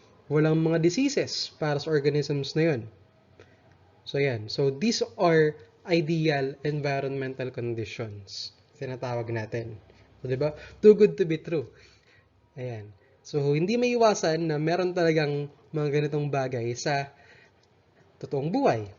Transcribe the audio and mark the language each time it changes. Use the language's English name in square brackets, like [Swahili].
[Filipino] Walang mga diseases para sa organisms na yun. So, yan. [English] So, these are ideal environmental conditions. [Filipino] Tinatawag natin. So, diba? [English] Too good to be true. [Filipino] Ayan. So, hindi may iwasan na meron talagang mga ganitong bagay sa totoong buhay.